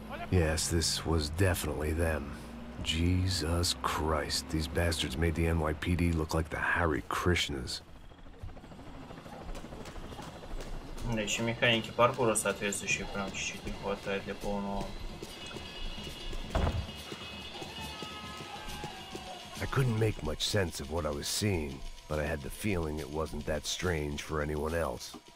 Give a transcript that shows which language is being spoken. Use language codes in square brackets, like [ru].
[en] Yes, this was definitely them. Jesus Christ, these bastards made the NYPD look like the Hare Krishnas. [ru] Да, еще механики паркура соответствующие прям чуть-чуть не хватает для полного. [en] I couldn't make much sense of what I was seeing, but I had the feeling it wasn't that strange for anyone else.